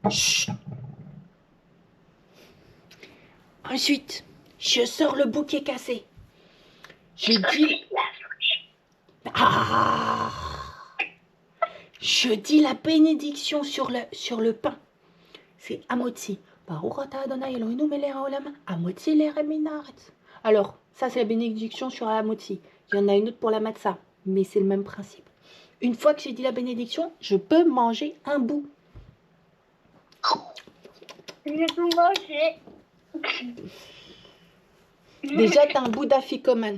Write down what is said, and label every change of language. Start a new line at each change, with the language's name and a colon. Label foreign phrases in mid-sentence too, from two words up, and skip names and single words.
French: Ensuite, je sors le bouquet cassé. Je dis... Je dis la bénédiction sur le pain. c'est Amotzi.
Hebrew: ברוך ה' אלוהינו מלך העולם, המוציא לחם הארץ.
French: Alors, ça c'est la bénédiction sur la Amotzi. Il y en a une autre pour la matzah, mais c'est le même principe. Une fois que j'ai dit la bénédiction, je peux manger un bout. J'ai tout mangé. Déjà, tu as un bout d'afikoman.